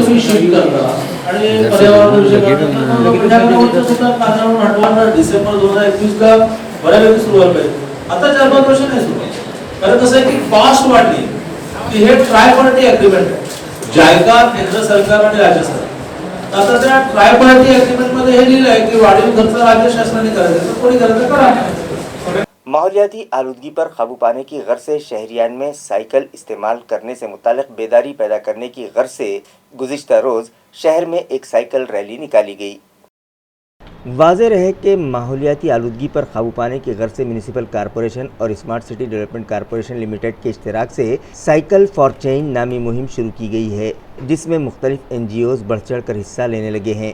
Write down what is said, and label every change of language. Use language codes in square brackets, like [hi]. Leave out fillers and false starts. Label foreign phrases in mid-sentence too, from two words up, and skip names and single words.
[mr] तुम्ही शिफ्ट करता आणि पर्यावरण विषय सुद्धा कांद्यावरून हटवून डिसेंबर 2021 ला बऱ्यापैकी सुरुवात पाहिजे। आता 4-5 वर्ष नाही सुरुवात, कारण कसं आहे की कॉस्ट वाढली की हे ट्रायपार्टी अग्रीमेंट आहे, जायका, केंद्र सरकार आणि राज्य सरकार। आता त्या ट्रायपार्टी अग्रीमेंट मध्ये हे लिहिलं आहे की वाढीव खर्च राज्य शासनाने करायचा, तर कोणी करायचं करा। [ur] ماحولیاتی آلودگی پر قابو پانے کی غرض سے شہریان میں سائیکل استعمال کرنے سے متعلق بیداری پیدا کرنے کی غرض سے گزشتہ روز شہر میں ایک سائیکل ریلی نکالی گئی۔ واضح رہے کہ ماحولیاتی آلودگی پر قابو پانے کی غرض سے میونسپل کارپوریشن اور اسمارٹ سٹی ڈیولپمنٹ کارپوریشن لمیٹڈ کے اشتراک سے سائیکل فار چینج نامی مہم شروع کی گئی ہے، جس میں مختلف NGOs بڑھ چڑھ کر حصہ لینے لگے ہیں۔